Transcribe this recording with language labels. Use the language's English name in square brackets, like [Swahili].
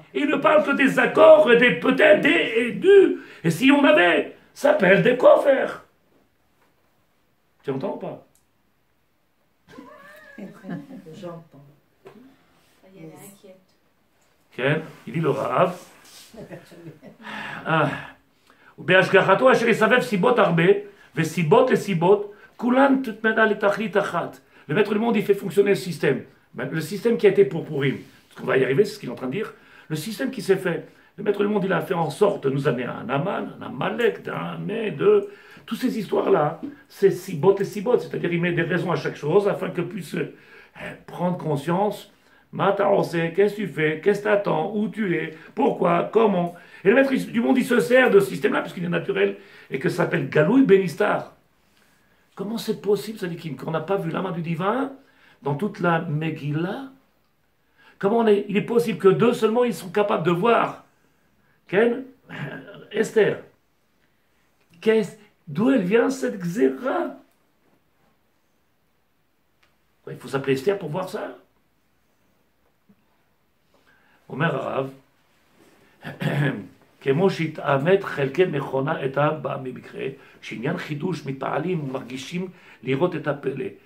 [French] Ils ne parlent que des accords et des peut-être des et du. Et si on avait, ça s'appelle des Kofer. Tu entends ou pas? J'entends. Il est inquiète. [Hebrew] כן, [French] il dit le Rav. [Hebrew] ובהשגחתו אשר יסבב סיבות הרבה, וסיבות לסיבות, כולן תתמנה לתכלית אחת. [French] Le maître du monde, il fait fonctionner le système. Le système qui a été pour Purim. Parce qu'on va y arriver, c'est ce qu'il est en train de dire. Le système qui s'est fait. Le maître du monde, il a fait en sorte de nous amener un Aman, un Amalek, de... Toutes ces histoires-là, c'est sibot et sibot. C'est-à-dire, il met des raisons à chaque chose afin que puisse prendre conscience. Qu'est-ce que tu fais? Qu'est-ce que tu attends? Où tu es? Pourquoi? Comment? Et le maître du monde, il se sert de ce système-là, puisqu'il est naturel, et que ça s'appelle Galouï Benistar. Comment c'est possible, ça dit qu'on n'a pas vu la main du divin dans toute la Megillah? Comment il est possible que deux seulement, ils sont capables de voir Esther. D'où elle vient cette xéra? Il faut s'appeler Esther pour voir ça. [Hebrew] אומר הרב, כמו שהתאמת חלקי מכונה את העם בא במקרה, שעניין חידוש מתפעלים ומרגישים לראות את הפלא.